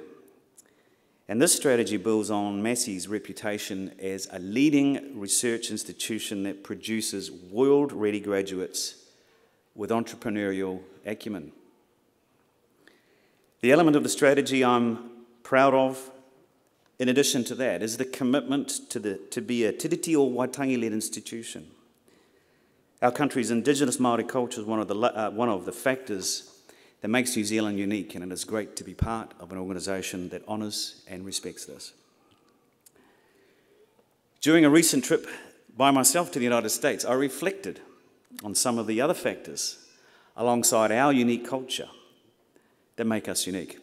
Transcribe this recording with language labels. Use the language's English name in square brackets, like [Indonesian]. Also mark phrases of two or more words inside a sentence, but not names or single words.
[English] And this strategy builds on Massey's reputation as a leading research institution that produces world-ready graduates with entrepreneurial acumen. The element of the strategy I'm proud of, in addition to that, is the commitment to be a tiriti o Waitangi-led institution. Our country's Indigenous Māori culture is one of the factors that makes New Zealand unique, and it is great to be part of an organisation that honours and respects this. During a recent trip by myself to the United States, I reflected on some of the other factors alongside our unique culture that make us unique.